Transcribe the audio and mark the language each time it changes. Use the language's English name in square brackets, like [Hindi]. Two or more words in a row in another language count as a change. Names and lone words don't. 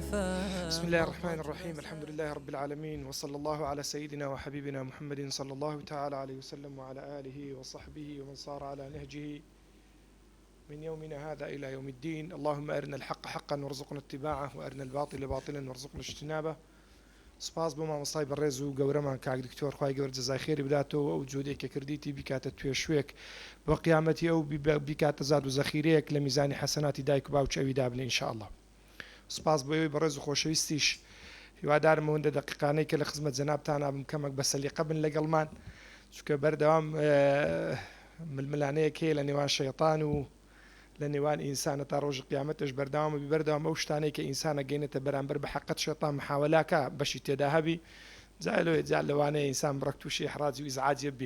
[Arabic] بسم الله الرحمن الرحيم. الحمد لله رب العالمين، وصلى الله على سيدنا وحبيبنا محمد صلى الله تعالى عليه وسلم وعلى آله وصحبه ومن صار على نهجه من يومنا هذا إلى يوم الدين. اللهم أرنا الحق حقا وارزقنا اتباعه، وأرنا الباطل باطلا وارزقنا اجتنابه. [Central Kurdish] سپاس بۆ مامۆستای بەڕێز و گەورەمان کاک دکتۆر، خوای گەورە جەزای خێری بداتەوە، ئەو جودێک کە کردیتی بیکاتە توێشوێک بۆ قیامەتی، ئەو بیکاتە زاد و زەخیرەیەک لە میزانی حەسەناتی دایک و باوچ ئەویدا بڵێ ئینشاءالله. سپاس بۆ ئەوەی بەڕێز و خۆشەویستیش هیوادارم ئەوەندە دەقیقانەی کە لە خزمەت جەنابتان بم کەمێک بە سەلیقە بن لەگەڵمان، چونکە بەردەوام ململانەیەک هەیە لە نێوان شەیطان و لە نێوان ئینسانە تا ڕۆژی قیامەتش بەردەوامە بەردەوام ئەو شتانەی کە ئینسانە گەینێتە بەرامبەر بە حەقەت شەیطان محاوەلاکە بەشی تێدا هەبی جا لەوانەیە ئینسان بڕک تووشی ئیحراج و ئیزعاجێ بێ.